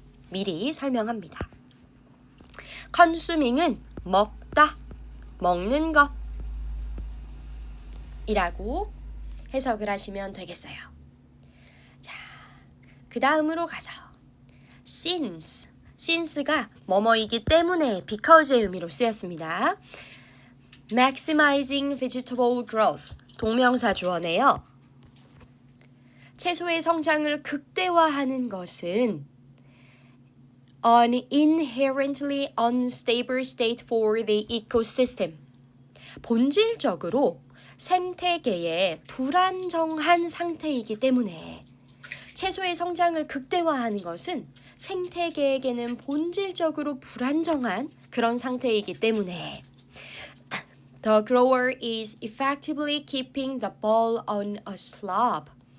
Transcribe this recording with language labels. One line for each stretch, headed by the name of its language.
Korean: 미리 설명합니다. consuming은 먹다, 먹는 것 이라고 해석을 하시면 되겠어요. 자, 그 다음으로 가서 since가 뭐뭐이기 때문에 because의 의미로 쓰였습니다.
English: maximizing vegetable growth
Korean: 동명사 주어네요. 채소의 성장을 극대화하는 것은
English: an inherently unstable state for the ecosystem.
Korean: 본질적으로 생태계의 불안정한 상태이기 때문에 채소의 성장을 극대화하는 것은 생태계에게는 본질적으로 불안정한 그런 상태이기 때문에
English: The grower is effectively keeping the ball on a slope.